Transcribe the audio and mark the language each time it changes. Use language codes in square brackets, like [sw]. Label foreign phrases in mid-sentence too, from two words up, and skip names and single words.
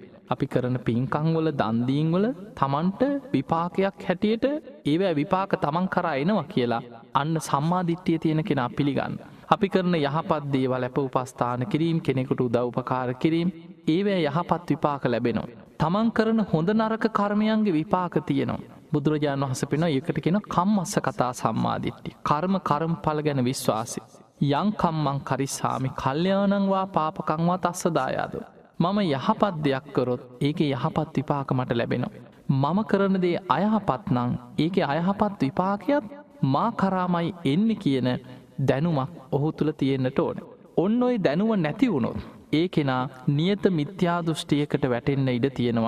[si] අපි කරන පින්කම් වල, දන් දීම් වල තමන්ට විපාකයක් හැටියට ඒවැ විපාක තමන් කරා එනවා කියලා අන්න සම්මාදිට්ඨිය තියෙන කෙනා පිළිගන්න. අපි කරන යහපත් දේවල් අප උපස්ථාන කිරීම, කෙනෙකුට උදව් උපකාර කිරීම, ඒවැ යහපත් විපාක ලැබෙනවා. තමන් කරන හොඳ නරක කර්මයන්ගේ විපාක තියෙනවා. බුදුරජාණන් වහන්සේ පෙන්වනවා ඒකට කියන [pi] කම්මස්ස කතා සම්මාදිට්ඨිය. [si] කර්මඵල ගැන විශ්වාසය. [pi] යං කම්මං කරිස්සාමි කල්යාණං වා පාපකං වා තස්ස දායාදෝ. [si] මම යහපත් දෙයක් කරොත් ඒකේ යහපත් විපාක මට ලැබෙනවා. මම කරන දේ අයහපත් නම් ඒකේ අයහපත් විපාකයක් මා කරාමයි එන්නේ කියන දැනුමක් ඔහු තුළ තියෙන්නට ඕන. ඔන්න ඔය දැනුම නැති වුණොත් ඒ කෙනා නියත මිත්‍යා දෘෂ්ටියකට වැටෙන්න ඉඩ තියෙනවා.